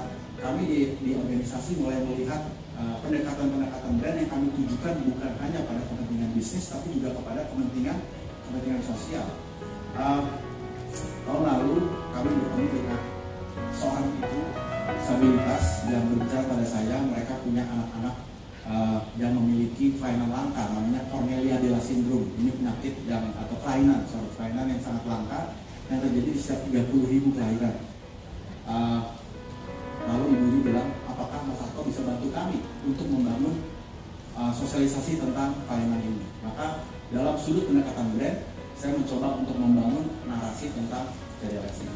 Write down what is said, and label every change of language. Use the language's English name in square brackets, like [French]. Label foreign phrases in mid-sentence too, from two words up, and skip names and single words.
[Indonesian] Kami di organisasi mulai melihat pendekatan-pendekatan brand yang kami tujukan bukan hanya pada kepentingan bisnis, tapi juga kepada kepentingan sosial. Tahun lalu kami bertemu dengan seorang ibu disabilitas yang berbicara pada saya. Mereka punya anak-anak yang memiliki kelainan langka, namanya Cornelia de la Syndrome. Ini penyakit yang atau kelainan yang sangat langka yang terjadi di setiap 30.000 kelahiran. Lalu ibu ini bilang, apakah Mas Sarto bisa bantu kami untuk membangun sosialisasi tentang kelainan ini? Maka dalam sudut pendekatan brand, saya mencoba untuk membangun narasi tentang CDLS ini.